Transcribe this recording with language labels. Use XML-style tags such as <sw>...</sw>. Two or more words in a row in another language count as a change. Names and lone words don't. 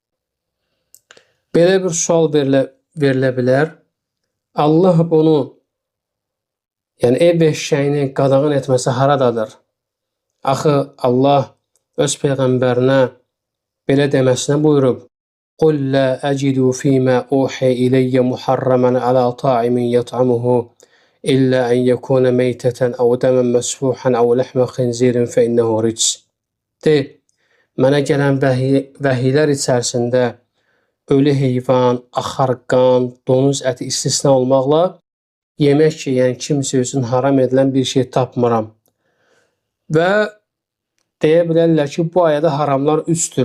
<az>Belə bir sual verilə bilər. Allah bunu, yəni ev eşşəyini qadağan etməsi haradadır? Axı Allah öz Peyğəmbərinə belə deməsinə buyurub:</az> <ar>"قل لا أجد في ما أوحي إلي محرما على طاعم يطعمه إلا أن يكون ميتة أو دما مسفوحا أو لحم خنزير فإنه رجس."</ar> <az>De, mənə gələn vəhiylər içərisində ölü heyvan, axar qan, donuz əti istisna olmaqla yemək yeyən kimsə üçün haram edilən bir şey tapmıram. Və deyə bilərlər ki, bu ayədə haramlar üstdür.</az>